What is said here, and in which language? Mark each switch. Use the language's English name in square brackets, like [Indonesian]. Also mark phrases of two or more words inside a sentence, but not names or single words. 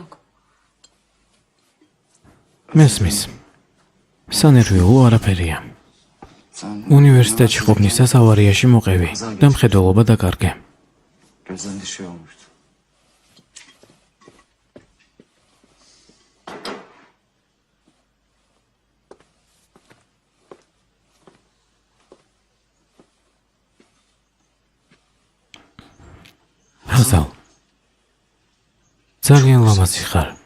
[Georgian] მესმის. სანერვიულო არაფერია. უნივერსიტეტში ყოფნისას ავარიაში მოყევი და მხედველობა დაკარგე. [Turkish] Gözlerinde şey olmuştu. [Georgian] ჰაზალ. ძალიან ლამაზი ხარ.